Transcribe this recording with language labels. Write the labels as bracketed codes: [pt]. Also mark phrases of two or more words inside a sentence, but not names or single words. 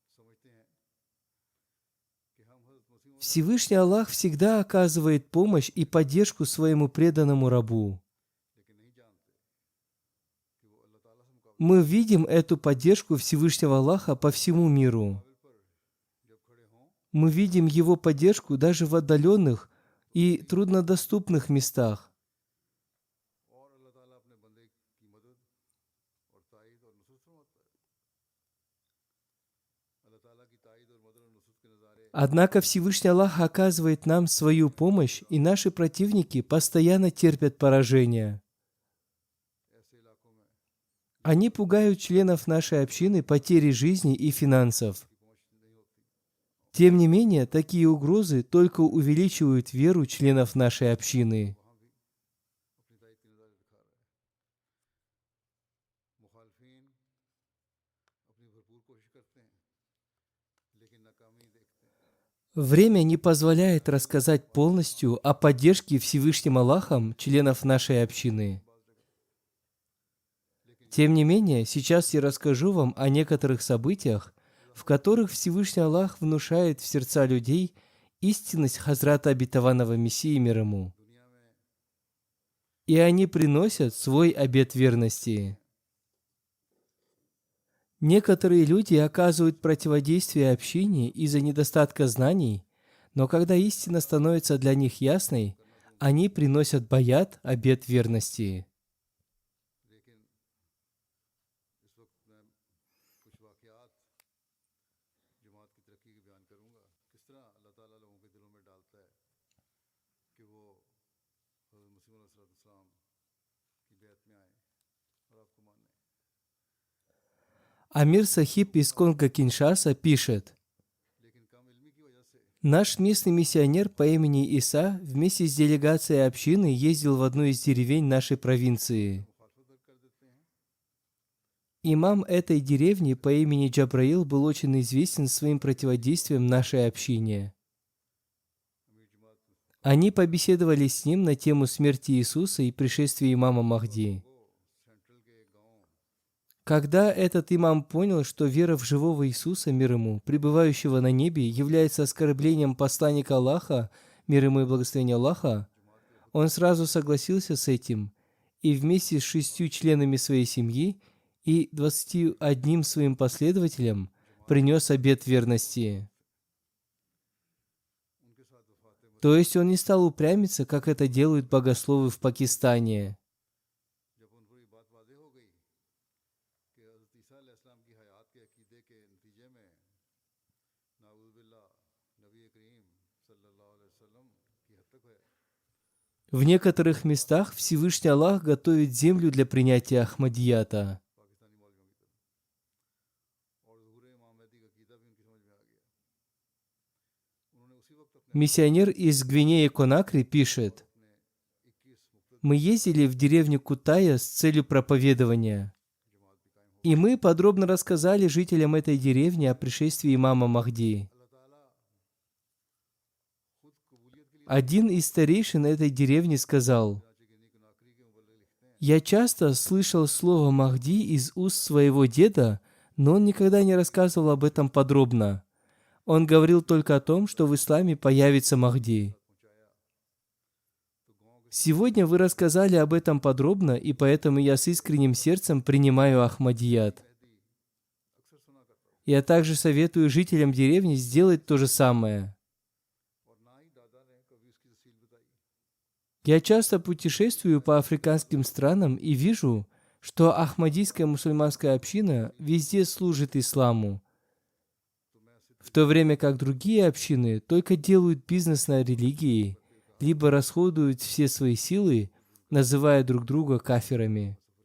[ru] Всевышний Аллах всегда оказывает помощь и поддержку своему преданному рабу. Мы видим эту поддержку Всевышнего Аллаха по всему миру. Мы видим его поддержку даже в отдаленных и труднодоступных местах. [ur] اور اللہ تعالیٰ اپنے بندے کی مدد اور تائید اور نصرت فرماتا ہے. اللہ تعالیٰ کی تائید اور مدد اور نصرت کے نظارے [ru] Однако Всевышний Аллах оказывает нам свою помощь, и наши противники постоянно терпят поражение. [ur] ایسے علاقوں میں [ru] Они пугают членов нашей общины потерей жизни и финансов. Тем не менее, такие угрозы только увеличивают веру членов нашей общины. [ur] وہاں بھی اپنی تائید کے نظارے دکھا رہا ہے۔ مخالفین اپنی بھرپور کوشش کرتے ہیں لیکن ناکامی دیکھتے ہیں. [ru] Время не позволяет рассказать полностью о поддержке Всевышним Аллахом членов нашей общины. Тем не менее, сейчас я расскажу вам о некоторых событиях, в которых Всевышний Аллах внушает в сердца людей истинность Хазрата Обетованного Мессии мир ему. [ur] دنیا میں [ru] И они приносят свой обет верности. Некоторые люди оказывают противодействие общине из-за недостатка знаний, но когда истина становится для них ясной, они приносят баят, обет верности. [ur] لیکن اس وقت میں کچھ واقعات جماعت کی ترقی کے بیان کروں گا. کس طرح اللہ تعالیٰ لوگوں کے دلوں میں ڈالتا ہے کہ وہ حضرت مسیح موعود علیہ السلام کی بیعت میں آئے اور آپ کو مانے. [ru] Амир Сахиб из Конго-Киншаса пишет: [ur] لیکن کم علمی کی وجہ سے [ru] «Наш местный миссионер по имени Иса вместе с делегацией общины ездил в одну из деревень нашей провинции. [ur] مخالفت کر دیتے ہیں. [ru] Имам этой деревни по имени Джабраил был очень известен своим противодействием нашей общине. [ur] امیر جماعت [ru] Они побеседовали с ним на тему смерти Иисуса и пришествия имама Махди. [ur] کو سینٹرل کے گاؤں [ru] Когда этот имам понял, что вера в живого Иисуса, мир ему, пребывающего на небе, является оскорблением посланника Аллаха, мир ему и благословение Аллаха, он сразу согласился с этим и вместе с 6 членами своей семьи и 21 своим последователям принес обет верности. [ur] ان کے ساتھ وفات [ru] То есть он не стал упрямиться, как это делают богословы в Пакистане. [ur] جب ان کو یہ بات واضح ہو گئی کہ حضرت عیسیٰ علیہ السلام کی حیات کے عقیدے کے نتیجے میں نعوذ باللہ نبی کریم صلی اللہ علیہ وسلم کی حد تک ہے. [ru] В некоторых местах Всевышний Аллах готовит землю для принятия Ахмадията. [ur] پاکستانی مولویوں کی طرف اور ظہور امام مہدی کا عقیدہ بھی ان کی سمجھ میں آ گیا. انہوں نے اسی وقت اپنے [ru] Миссионер из Гвинеи-Конакри пишет: [ur] 21 مختلف [ru] «Мы ездили в деревню Кутая с целью проповедования, [ur] جماعت بھی قائم ہو. [ru] и мы подробно рассказали жителям этой деревни о пришествии имама Махди. [ur] اللہ تعالیٰ خود قبولیت کے لیے [ru] Один из старейшин этой деревни сказал: [ur] چنانچہ گنی کناکری کے مبلغ لکھتے ہیں [ru] «Я часто слышал слово Махди из уст своего деда, но он никогда не рассказывал об этом подробно. Он говорил только о том, что в исламе появится Махди. [ur] پہنچایا تو گاؤں کے [ru] Сегодня вы рассказали об этом подробно, и поэтому я с искренним сердцем принимаю Ахмадият. [ur] مہدی اکثر سنا کرتا ہوں [ru] Я также советую жителям деревни сделать то же самое. [ur] اور نہ ہی دادا نے کبھی اس کی تفصیل بتائی. [ru] Я часто путешествую по африканским странам и вижу, что ахмадийская мусульманская община везде служит исламу, в то время как другие общины только делают бизнес на религии, либо расходуют все свои силы, называя друг друга кафирами.